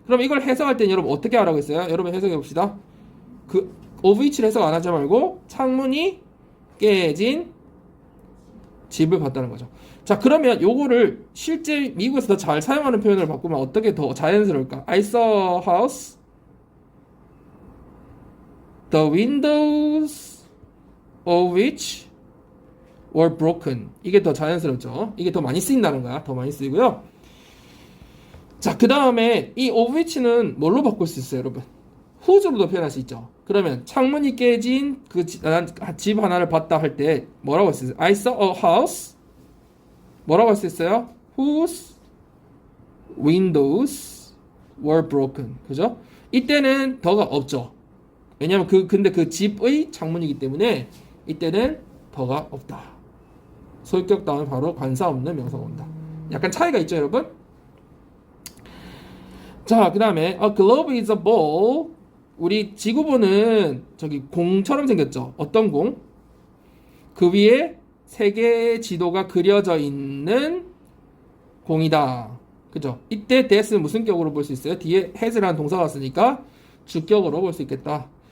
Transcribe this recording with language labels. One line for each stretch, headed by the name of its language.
Korean: 그럼 이걸 해석할 때는 여러분 어떻게 하라고 했어요? 여러분 해석해 봅시다. 그 of which를 해석 안 하지 말고 창문이 깨진 집을 봤다는 거죠. 자, 그러면 요거를 실제 미국에서 더 잘 사용하는 표현을 바꾸면 어떻게 더 자연스러울까?
English: I saw a house. The windows of which were broken.
Korean: 이게 더 자연스럽죠. 이게 더 많이 쓰인다는 거야. 더 많이 쓰이고요. 자, 그 다음에 이 of which는 뭘로 바꿀 수 있어요, 여러분? whose로도 표현할 수 있죠. 그러면 창문이 깨진 그 집 하나를 봤다 할 때 뭐라고 할 수 있어요?
English: I saw a house.
Korean: 뭐라고 할 수 있어요?
English: Whose windows were broken.
Korean: 그죠? 이때는 더가 없죠. 왜냐면 근데 그 집의 창문이기 때문에 이때는 더가 없다. 소유격 다음에 바로 관사 없는 명사가 온다. 약간 차이가 있죠, 여러분? 자, 그 다음에
English: a globe is a ball.
Korean: 우리 지구본은 저기 공처럼 생겼죠. 어떤 공? 그 위에 세계의 지도가 그려져 있는 공이다. 그죠? 이때 that은 무슨 격으로 볼 수 있어요? 뒤에 has라는 동사가 왔으니까 주격으로 볼 수 있겠다.